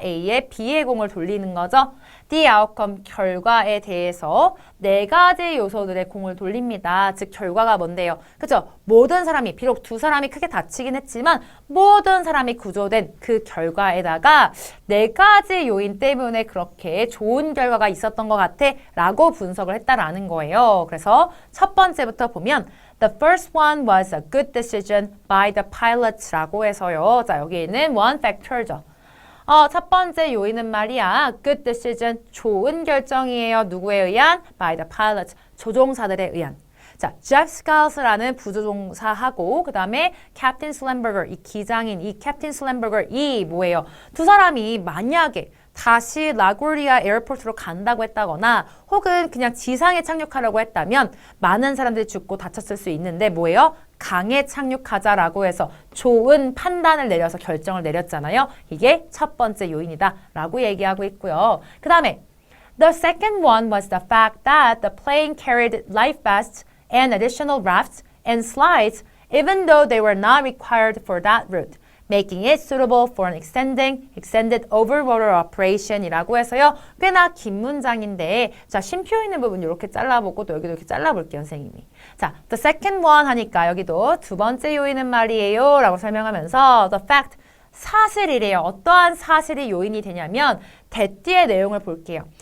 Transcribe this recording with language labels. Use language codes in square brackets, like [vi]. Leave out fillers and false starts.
[ko] A에 B의 공을 돌리는 거죠. [en] The outcome [ko] 결과에 대해서 네 가지 요소들의 공을 돌립니다. 즉 결과가 뭔데요? 그죠? 모든 사람이 비록 두 사람이 크게 다치긴 했지만 모든 사람이 구조된 그 결과에다가 네 가지 요인 때문에 그렇게 좋은 결과가 있었던 것 같아 라고 분석을 했다라는 거예요. [en] 그래서 첫 번째부터 보면 The first one was a good decision by the pilots라고 해서요. [ko] 자, 여기에는 one factor죠. 첫 번째 요인은 말이야. [en] Good decision, [ko] 좋은 결정이에요. 누구에 의한? [en] By the pilots, 조종사들에 의한. [ko] 자, Jeff Scales라는 부조종사하고 그 다음에 Captain Slamberger, 이 기장인 이 Captain Slamberger 이 뭐예요? 두 사람이 만약에 다시 라구리아 에어포트로 간다고 했다거나 혹은 그냥 지상에 착륙하려고 했다면 많은 사람들이 죽고 다쳤을 수 있는데 뭐예요? 강에 착륙하자라고 해서 좋은 판단을 내려서 결정을 내렸잖아요. 이게 첫 번째 요인이다 라고 얘기하고 있고요. [en] 그 다음에 The second one was the fact that the plane carried life vests and additional rafts and slides even though they were not required for that route. Making it suitable for an extended overwater operation이라고 해서요. [ko] 꽤나 긴 문장인데 자 쉼표 있는 부분 이렇게 잘라보고 또 여기도 이렇게 잘라볼게요. 선생님이. 자, [en] the second one [ko] 하니까 여기도 두 번째 요인은 말이에요. 라고 설명하면서 the fact, 사실이래요. 어떠한 사실이 요인이 되냐면 대뒤의 내용을 볼게요.